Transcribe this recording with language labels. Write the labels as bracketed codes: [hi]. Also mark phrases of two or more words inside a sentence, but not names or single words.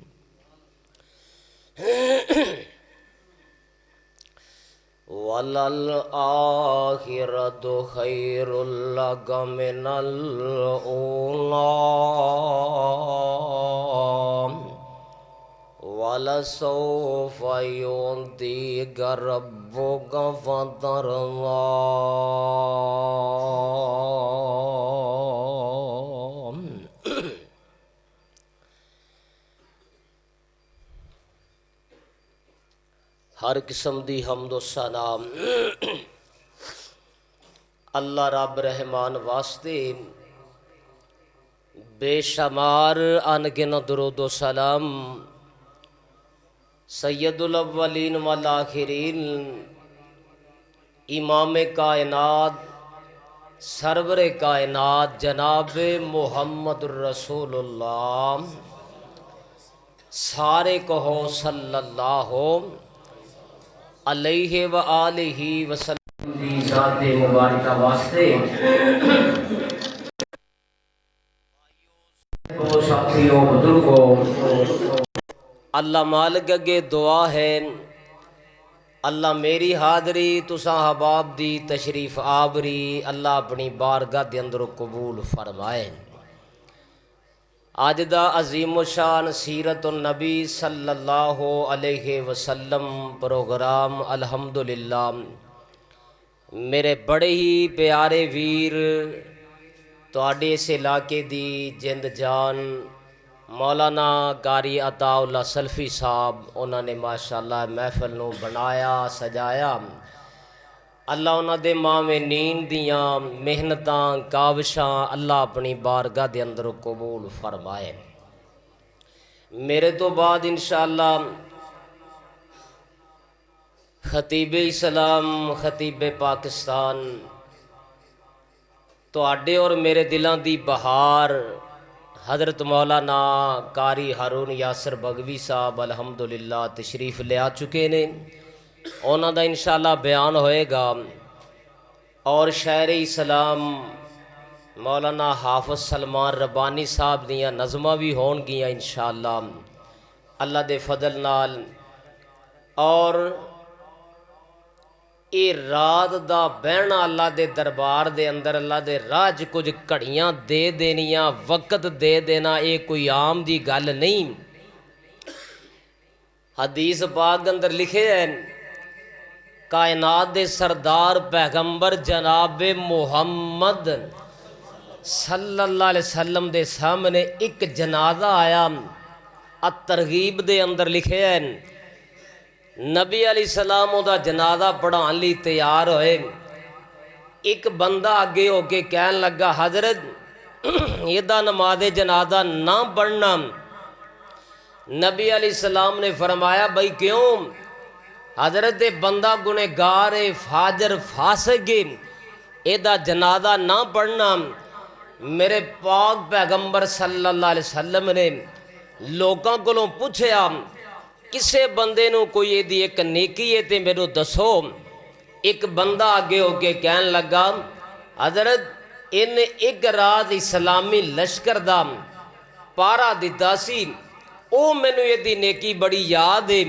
[ar] وللآخرة خير لك من الأولى ولسوف يعطيك ربك فترضى. [pa] ہر قسم دی حمدو سلام اللہ رب رحمان واسطے، بے شمار ان گنت درودو سلام [ar] سيد الأولين والآخرين [pa] امام کائنات سرور کائنات جناب [ar] محمد رسول الله [pa] سارے کہو صلی اللہ [ar] عليه وآله وسلم [pa] دی ذات مبارک واسطے تو ساتھیوں بزرگوں اللہ مالک اگے دعا ہے اللہ میری حاضری تساں احباب دی تشریف آوری اللہ اپنی بارگاہ دے اندر قبول فرمائے. اج دا عظیم شان سیرت نبی [ar] صلى الله عليه وسلم [pa] پروگرام الحمدللہ میرے بڑے ہی پیارے ویر تہاڈے اس علاقے دی جند جان مولانا قاری عطاء اللہ سلفی صاحب انہوں نے ماشاءاللہ محفل نوں بنایا سجایا. اللہ انہوں نے ماوے نیند دیاں محنتاں کاوشاں اللہ اپنی بارگاہ دے اندر قبول فرمائے. میرے تو بعد ان شاءاللہ خطیب اسلام خطیب پاکستان تہاڈے اور میرے دلوں کی بہار حضرت مولانا قاری ہارون یاسر بگوی صاحب الحمدللہ تشریف لے آ چکے نے. انہوں کا ان شاءاللہ بیان ہوئے گا. اور شاعر اسلام مولانا حافظ سلمان ربانی صاحب دیاں نظماں بھی ہونگیاں ان شاءاللہ اللہ دے فضل نال. اور یہ رات دا بہنا اللہ دے دربار دے اندر اللہ دے راہ چ کجھ گھڑیاں دے دینیاں، وقت دے دینا، یہ کوئی عام دی گل نہیں. حدیث پاک اندر لکھے ہے کائنات دے سردار پیغمبر جناب محمد [ar] صلى الله عليه وسلم [pa] دے سامنے ایک جنازہ آیا. ترغیب دے اندر لکھے ہے نبی علیہ السلام دا جنازہ پڑھانے لئی تیار ہوئے. ایک بندہ اگے ہوکے کہن لگا حضرت ایدا نماز جنازہ نہ پڑھنا. نبی علیہ السلام نے فرمایا بھائی کیوں? حضرت بندہ گنہگار ہے، فاجر فاسق ہے، ایدا جنازہ نہ پڑھنا. میرے پاک پیغمبر [ar] صلى الله عليه وسلم [pa] نے لوگوں کولوں پچھیا کسے بندے نوں کوئی ایدی ایک نیکی ہے تے مینوں دسو. ایک بندہ آگے ہوکے کہن لگا حضرت انہیں ایک رات اسلامی لشکر دا پہرہ دتا سی، او مینوں ایدی نیکی بڑی یاد ہے.